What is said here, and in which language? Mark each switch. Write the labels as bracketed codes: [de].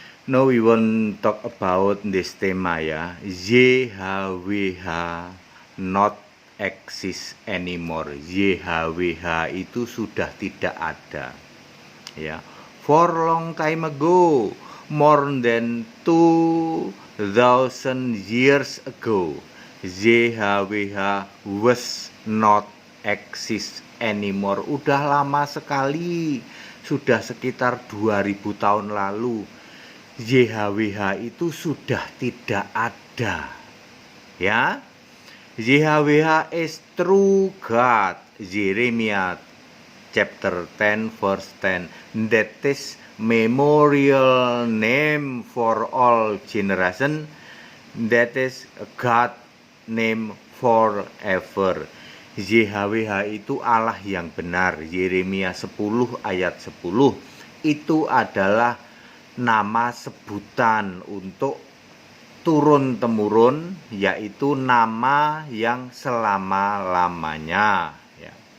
[en] Now we want talk about this [id] tema ya, [en] YHWH not exist anymore. [id] YHWH itu sudah tidak ada ya. [en] For long time ago, more than 2000 years ago, YHWH was not exist anymore. [id] Udah lama sekali, sudah sekitar 2000 tahun lalu. YHWH itu sudah tidak ada ya. [en] YHWH is true God. Jeremiah chapter 10 verse 10. That is memorial name for all generation. That is God name forever. [id] YHWH itu Allah yang benar. Yeremia 10 ayat 10. Itu adalah nama sebutan untuk turun-temurun, yaitu nama yang selama-lamanya ya.